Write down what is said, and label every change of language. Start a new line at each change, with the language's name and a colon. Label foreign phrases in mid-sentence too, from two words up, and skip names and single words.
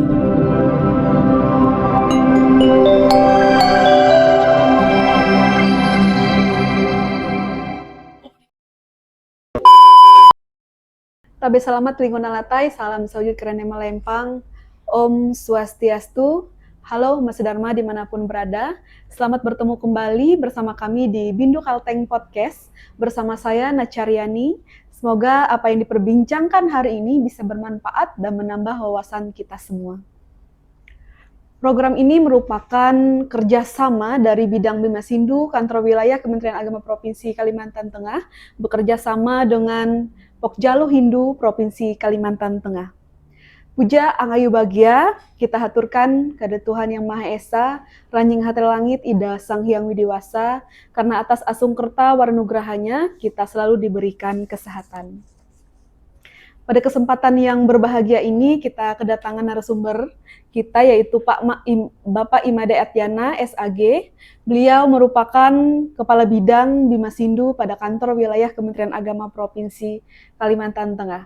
Ngaju: Tabe selamat lingkungan latai, salam sawjud kerana melempang, Om Swastiastu.
Indonesian: Halo Mas Dharma dimanapun berada, selamat bertemu kembali bersama kami di Bindu Kalteng Podcast bersama saya Nacaryani. Semoga apa yang diperbincangkan hari ini bisa bermanfaat dan menambah wawasan kita semua. Program ini merupakan kerjasama dari Bidang Bimas Hindu, Kantor Wilayah Kementerian Agama Provinsi Kalimantan Tengah, bekerja sama dengan Pokjalu Hindu Provinsi Kalimantan Tengah. Puja Angayu Bagya, kita haturkan kepada Tuhan Yang Maha Esa, Ranjing Hati Langit, Ida Sang Hyang Widiwasa, karena atas asung kerta warnugrahanya, kita selalu diberikan kesehatan. Pada kesempatan yang berbahagia ini, kita kedatangan narasumber kita, yaitu Bapak Imade Atyana, SAG. Beliau merupakan Kepala Bidang Bimas Hindu pada Kantor Wilayah Kementerian Agama Provinsi Kalimantan Tengah.